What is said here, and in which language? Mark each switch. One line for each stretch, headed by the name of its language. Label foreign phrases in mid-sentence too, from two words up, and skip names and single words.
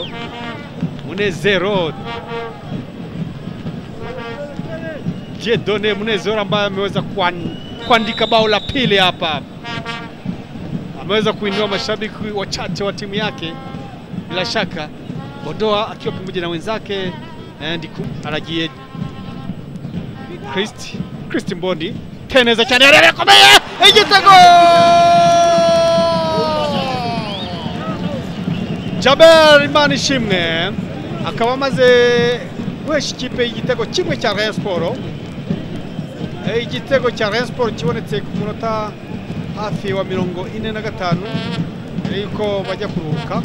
Swahili: Munezero, Dieudonné Munezero ambaye ameweza kuandika bao la pili hapa. Ameweza kuinua mashabiki wachache wa timu yake. Bila shaka Bodoa akiwa pamoja na wenzake Ndiku Aragie Christ Mbondi
Kinyarwanda: teneza cyane arakomeye igitego. Jaber Manishimwe akaba amaze guhesha ikipe igitego kimwe cya Rayon Sport. Igitego cya Rayon Sport kibonetse ku munota hafi wa 45 yuko bajya kuruhuka.